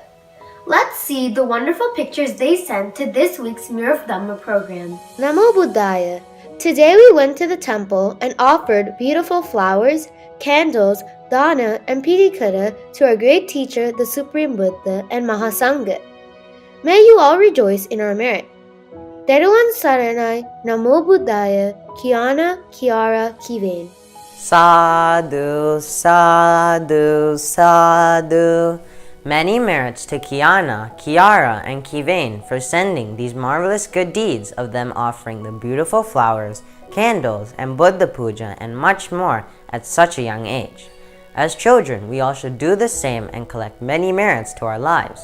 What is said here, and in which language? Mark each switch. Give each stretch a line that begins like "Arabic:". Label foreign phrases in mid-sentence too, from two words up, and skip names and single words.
English: Let's see the wonderful pictures they sent to this week's Mirror of Dhamma program.
Pali: Namo Buddhaya.
English: Today we went to the temple and offered beautiful flowers, candles, dana, and pitikada to our great teacher, the Supreme Buddha and Mahasangha. May you all rejoice in our merit.
Pali: Theravada Saranai, Namo Buddhaya, Kiana, Kiara, Kiven. Sadhu, sadhu, sadhu.
English: Many merits to Kiana, Kiara, and Kivain for sending these marvelous good deeds of them offering the beautiful flowers, candles, and Buddha puja and much more at such a young age. As children, we all should do the same and collect many merits to our lives.